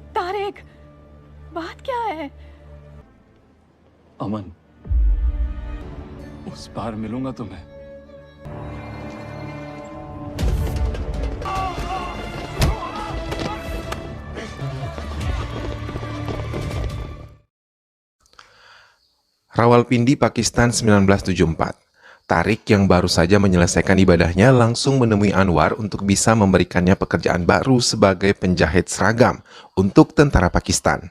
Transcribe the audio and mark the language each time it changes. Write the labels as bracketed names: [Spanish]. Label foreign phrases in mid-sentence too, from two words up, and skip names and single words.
[Hindi] तारिक, बात क्या है? अमन, उस पार मिलूंगा तुम्हें। Rawalpindi, Pakistan 1974. [Indonesian] Tarik yang baru saja menyelesaikan ibadahnya langsung menemui Anwar untuk bisa memberikannya pekerjaan baru sebagai penjahit seragam untuk tentara Pakistan.